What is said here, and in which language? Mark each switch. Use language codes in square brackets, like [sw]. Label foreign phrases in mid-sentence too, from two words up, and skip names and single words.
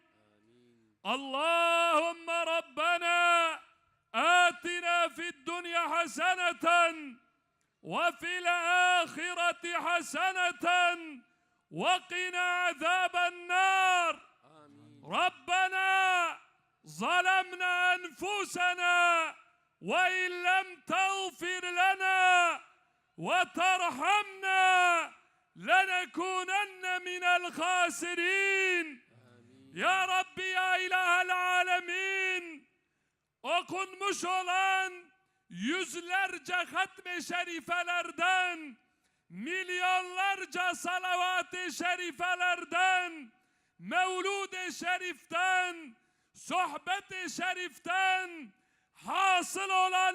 [ar] اللهم ربنا آتنا في الدنيا حسنة وفي الآخرة حسنة وقنا عذاب النار. ربنا ظلمنا أنفسنا وإن لم تغفر لنا وترحمنا لنكونن من الخاسرين. يا ربي، يا إله العالمين, [tr] okunmuş olan yüzlerce hatm-i şerifelerden, milyonlarca salavat-ı şerifelerden, mevlud-i şeriften, sohbet-i şeriften hasıl olan